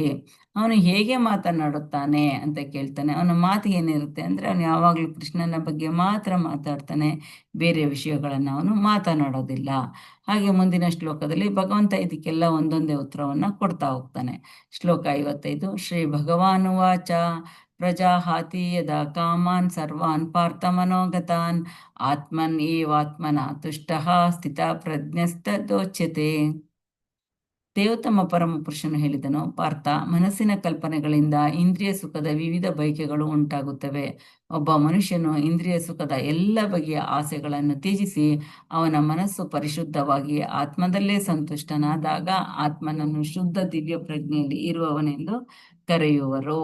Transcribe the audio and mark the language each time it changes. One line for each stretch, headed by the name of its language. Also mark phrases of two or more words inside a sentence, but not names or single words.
Kannada: ಅವನು ಹೇಗೆ ಮಾತನಾಡುತ್ತಾನೆ ಅಂತ ಕೇಳ್ತಾನೆ. ಅವನ ಮಾತು ಏನಿರುತ್ತೆ ಅಂದ್ರೆ ಅವನು ಯಾವಾಗಲೂ ಕೃಷ್ಣನ ಬಗ್ಗೆ ಮಾತ್ರ ಮಾತಾಡ್ತಾನೆ, ಬೇರೆ ವಿಷಯಗಳನ್ನ ಅವನು ಮಾತನಾಡೋದಿಲ್ಲ. ಹಾಗೆ ಮುಂದಿನ ಶ್ಲೋಕದಲ್ಲಿ ಭಗವಂತ ಇದಕ್ಕೆಲ್ಲ ಒಂದೊಂದೇ ಉತ್ತರವನ್ನ ಕೊಡ್ತಾ ಹೋಗ್ತಾನೆ. ಶ್ಲೋಕ 55.
Sanskrit: ಶ್ರೀ ಭಗವಾನುವಾಚ ಪ್ರಜಾಹಾತಿ ಯದಾ ಕಾಮಾನ್ ಸರ್ವಾನ್ ಪಾರ್ಥಮನೋಗತಾನ್ ಆತ್ಮನ್ ಏವಾತ್ಮನ ತುಷ್ಟಃ ಸ್ಥಿತ ಪ್ರಜ್ಞಸ್ತದೋಚ್ಯತೆ.
Kannada: ದೇವೋತ್ತಮ ಪರಮ ಪುರುಷನು ಹೇಳಿದನು, ಪಾರ್ಥ, ಮನಸ್ಸಿನ ಕಲ್ಪನೆಗಳಿಂದ ಇಂದ್ರಿಯ ಸುಖದ ವಿವಿಧ ಬಯಕೆಗಳು ಉಂಟಾಗುತ್ತವೆ. ಒಬ್ಬ ಮನುಷ್ಯನು ಇಂದ್ರಿಯ ಸುಖದ ಎಲ್ಲ ಬಗೆಯ ಆಸೆಗಳನ್ನು ತ್ಯಜಿಸಿ ಅವನ ಮನಸ್ಸು ಪರಿಶುದ್ಧವಾಗಿ ಆತ್ಮದಲ್ಲೇ ಸಂತುಷ್ಟನಾದಾಗ ಆತ್ಮನನ್ನು ಶುದ್ಧ ದಿವ್ಯ ಪ್ರಜ್ಞೆಯಲ್ಲಿ ಇರುವವನೆಂದು ಕರೆಯುವರು.